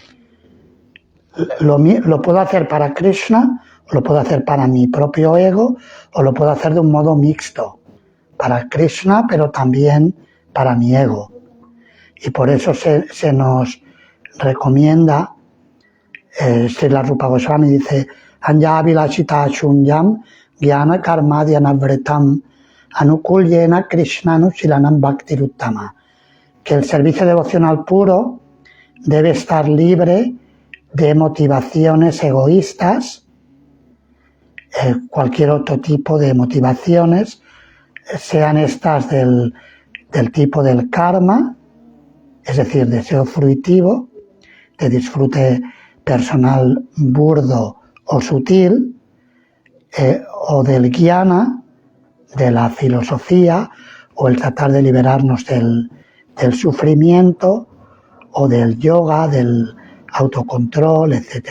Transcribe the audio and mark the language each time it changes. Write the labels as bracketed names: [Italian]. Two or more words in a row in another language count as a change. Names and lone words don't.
[Spanish] Lo puedo hacer para Krishna, lo puedo hacer para mi propio ego, o lo puedo hacer de un modo mixto, para Krishna, pero también para mi ego. Y por eso se nos recomienda, Srila Rupa Goswami dice, [Sanskrit] Anya Vilashita Shunyam Gyana Karmadhyana Vretam Anukulyena Krishna Nusilanam Bhaktiruttama, [Spanish] que el servicio devocional puro debe estar libre de motivaciones egoístas, cualquier otro tipo de motivaciones, sean estas del tipo del karma, es decir, deseo fruitivo, de disfrute personal burdo o sutil, o del jnana, de la filosofía, o el tratar de liberarnos del sufrimiento, o del yoga, del autocontrol, etc.